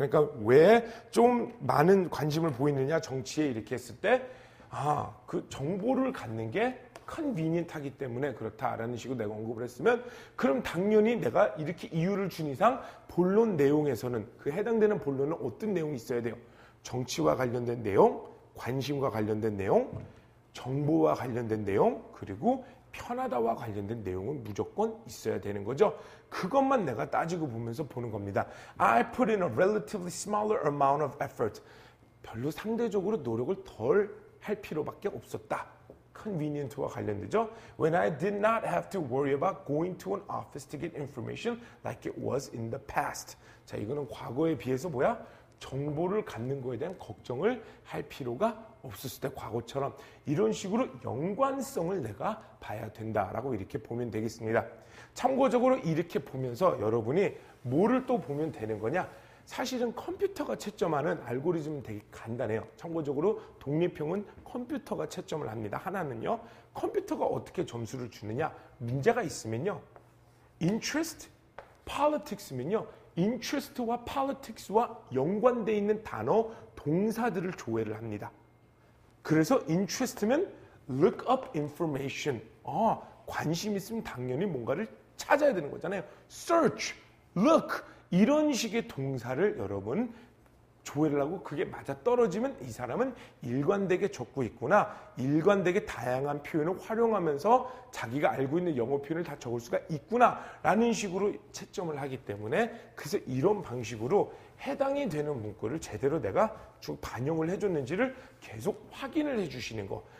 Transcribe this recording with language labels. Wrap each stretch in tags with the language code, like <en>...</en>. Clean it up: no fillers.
<ko>그러니까 왜 좀 많은 관심을 보이느냐 정치에 이렇게 했을 때 그 정보를 갖는 게 컨비니언트하기 때문에 그렇다라는 식으로 내가 언급을 했으면 그럼 당연히 내가 이렇게 이유를 준 이상 본론 내용에서는 그 해당되는 본론은 어떤 내용이 있어야 돼요? 정치와 관련된 내용, 관심과 관련된 내용, 정보와 관련된 내용, 그리고 편하다와 관련된 내용은 무조건 있어야 되는 거죠. 그것만 내가 따지고 보면서 보는 겁니다.</ko> <en>I put in a relatively smaller amount of effort.</en> <ko>별로 상대적으로 노력을 덜 할 필요밖에 없었다. convenient와 관련되죠.</ko> <en>When I did not have to worry about going to an office to get information like it was in the past.</en> <ko>자, 이거는 과거에 비해서 뭐야? 정보를 갖는 거에 대한 걱정을 할 필요가 없었을 때 과거처럼 이런 식으로 연관성을 내가 봐야 된다라고 이렇게 보면 되겠습니다. 참고적으로 이렇게 보면서 여러분이 뭐를 또 보면 되는 거냐? 사실은 컴퓨터가 채점하는 알고리즘은 되게 간단해요. 참고적으로 독립형은 컴퓨터가 채점을 합니다. 하나는요. 컴퓨터가 어떻게 점수를 주느냐? 문제가 있으면요. interest, politics면요. interest와 politics와 연관되어 있는 단어, 동사들을 조회를 합니다. 그래서</ko> <en>interest면 look up information.</en> <ko>관심 있으면 당연히 뭔가를 찾아야 되는 거잖아요. search, look 이런 식의 동사를 여러분 조회를 하고 그게 맞아 떨어지면 이 사람은 일관되게 적고 있구나. 일관되게 다양한 표현을 활용하면서 자기가 알고 있는 영어 표현을 다 적을 수가 있구나 라는 식으로 채점을 하기 때문에 그래서 이런 방식으로 해당이 되는 문구를 제대로 내가 반영을 해줬는지를 계속 확인을 해주시는 거.</ko>